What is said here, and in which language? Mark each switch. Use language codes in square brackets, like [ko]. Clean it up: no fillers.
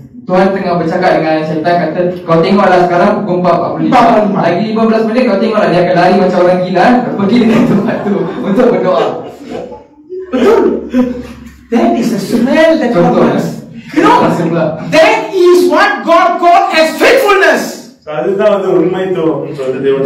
[ms] Tuhan tengah bercakap dengan syaitan, kata kau tengoklah sekarang pukul 4:45. Lagi 15 minit kau tengoklah dia akan lari macam orang gila pergi dengan tempat tu untuk berdoa. Betul. [en] That is a smell that happens. You know, that is what God called as faithfulness. [ta] அதுதான் வந்து உண்மைத்துவம் சொல்றது தேவன்.